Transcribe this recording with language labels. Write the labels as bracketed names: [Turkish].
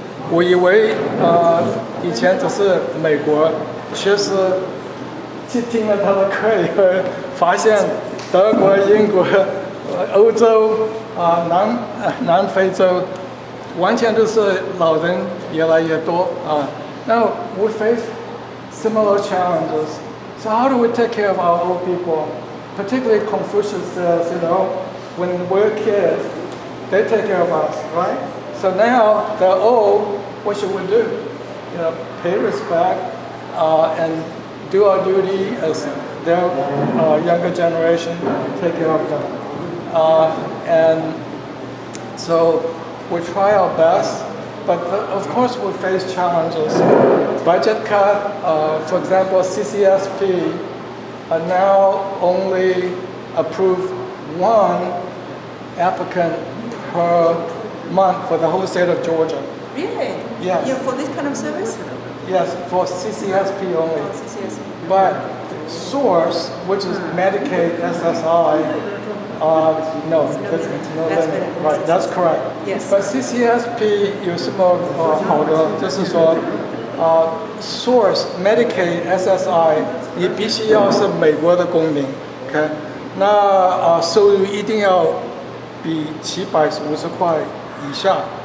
[Chinese] 我以为以前只是美国，其实去听了他的课以后，发现德国、英国、欧洲南非洲，完全都是老人越来越多啊。 [English] Now we face similar challenges. So how do we take care of our old people? Particularly Confucius says, you know, when we're kids, they take care of us, right? So now they're old, what should we do? You know, pay respect, and do our duty as their younger generation, take care of them. And so we try our best, but of course we face challenges. Budget cut, for example, CCSP now only approve one applicant per month for the whole state of Georgia. Really? Yes. Yeah, for this kind of service? Yes, for CCSP only. For CCSP. But source, which is Medicaid, SSI, no, there's no That's limit. better. Right, that's correct. Yes. [Chinese] But CCSP 有什么好的？就是说，source Medicaid SSI 你必须要是美国的公民 ，OK？那收入一定要比750块以下。